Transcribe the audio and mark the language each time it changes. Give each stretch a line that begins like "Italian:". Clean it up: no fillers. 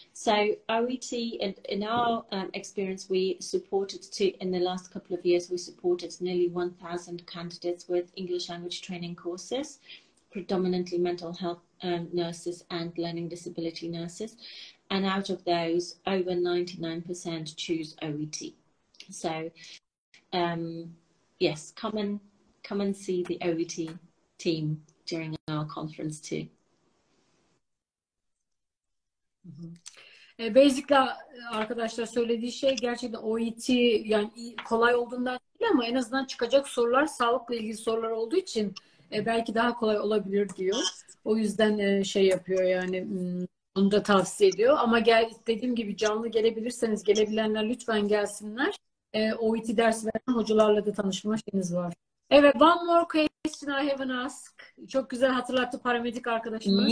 English: So OET, in our experience, we supported in the last couple of years, we supported nearly 1,000 candidates with English language training courses, predominantly mental health nurses and learning disability nurses. And out of those, over 99% choose OET. So, yes, come and see the OET team during our conference too.
Turkish: Basically arkadaşlar söylediği şey gerçekten OET yani kolay olduğundan değil ama en azından çıkacak sorular sağlıkla ilgili sorular olduğu için belki daha kolay olabilir diyor. O yüzden şey yapıyor yani onu da tavsiye ediyor. Ama dediğim gibi canlı gelebilirseniz gelebilenler lütfen gelsinler. OET ders veren hocalarla da tanışma şeyiniz var.
English: Evet, one more question I haven't asked.
Turkish: Çok güzel hatırlattı paramedik arkadaşımız.